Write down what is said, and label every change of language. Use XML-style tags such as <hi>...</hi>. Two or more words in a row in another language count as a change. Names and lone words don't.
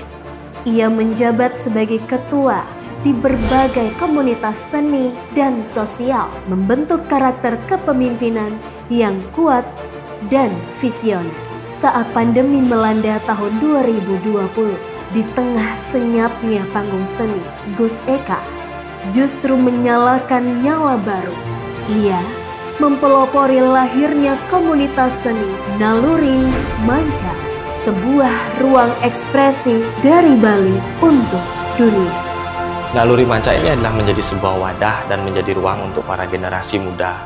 <id>Ia menjabat sebagai ketua di berbagai komunitas seni dan sosial, membentuk karakter kepemimpinan yang kuat dan visioner. Saat pandemi melanda tahun 2020, di tengah senyapnya panggung seni, Gus Eka justru menyalakan nyala baru. Ia mempelopori lahirnya komunitas seni Naluri Manca, sebuah ruang ekspresi dari Bali untuk dunia. Naluri Manca ini adalah menjadi sebuah wadah dan menjadi ruang untuk para generasi muda.</id>